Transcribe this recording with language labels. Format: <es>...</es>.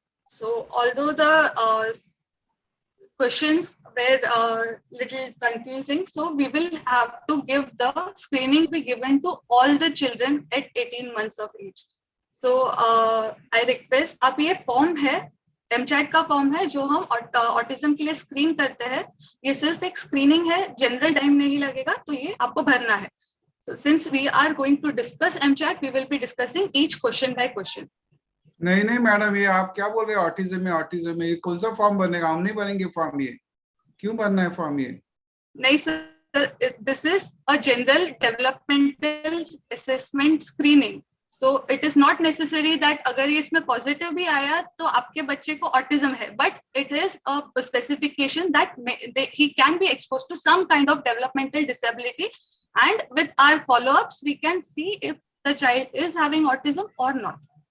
<en>So although the questions were little confusing, so we will have to give the screening be given to all the children at 18 months of age. So I request,</en> <hi>आप ये form है, MChat का form है जो हम autism के लिए screen करते हैं, ये सिर्फ एक स्क्रीनिंग है, जनरल टाइम नहीं लगेगा, तो ये आपको भरना है।</hi> <en>So since we are going to discuss MChat, we will be discussing each question by question.</en> <hi>नहीं मैडम, ये आप क्या बोल रहे हैं? ऑटिज्म में ये कौन सा फॉर्म बनेगा? हम नहीं भरेंगे फॉर्म, ये क्यों भरना है फॉर्म? ये</hi> <en>नहीं sir, this is a general developmental assessment screening, so it is not necessary that</en> <hi>अगर ये इसमें पॉजिटिव भी आया तो आपके बच्चे को ऑटिज्म है,</hi> <en>But it is a specification that he can be exposed to some kind of developmental disability, and with our follow-ups we can see if the child is having autism or not.</en>